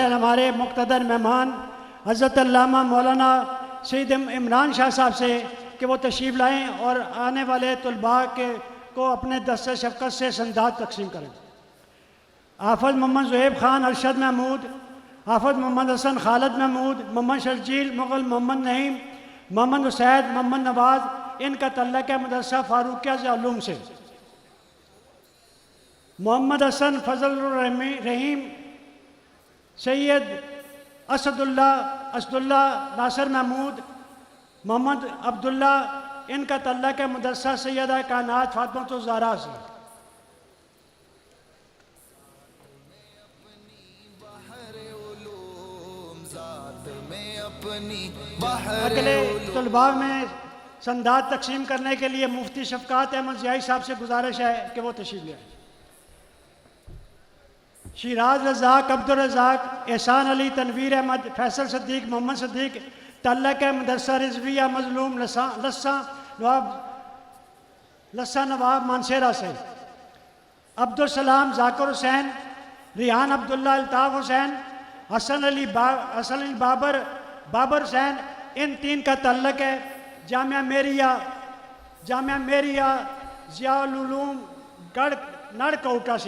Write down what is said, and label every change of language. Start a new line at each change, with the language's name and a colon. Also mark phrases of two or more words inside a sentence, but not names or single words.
Urdu: ہمارے مقتدر مہمان حضرت علامہ مولانا سعید عمران شاہ صاحب سے کہ وہ تشریف لائیں اور آنے والے طلبہ کو اپنے دست شفقت سے اسناد تقسیم کریں. حافظ محمد زہیب خان، ارشد محمود، حافظ محمد حسن، خالد محمود، محمد شرجیل، مغل محمد نعیم، محمد حسید، محمد نواز، انکا تعلق ہے مدرسہ فاروقیہ علوم سے. محمد حسن، فضل رحیم، سید اسد اللہ، ناصر محمود، محمد عبداللہ، انکا تعلق ہے مدرسہ سیدہ کائنات فاطمہ زہرا سے. اگلے طلبہ میں اسناد تقسیم کرنے کے لیے مفتی شفقات احمد ضیائی صاحب سے گزارش ہے کہ وہ تشریف لے آئے. शिराज रज़ाक, अब्दुल रज़ाक, एहसान अली, तनवीर अहमद, फैसल सद्दीक, मोहम्मद सद्दीक, تعلق ہے مدرسہ رضویہ مظلوم لسہ نواب مانسہرہ سے. عبدالسلام، ذاکر حسین، ریحان عبداللہ، الطاف حسین، حسن علی بابر حسین، ان تین کا تعلق ہے جامعہ میریہ ضیاء العلوم گڑھ نڑکوٹہ سے.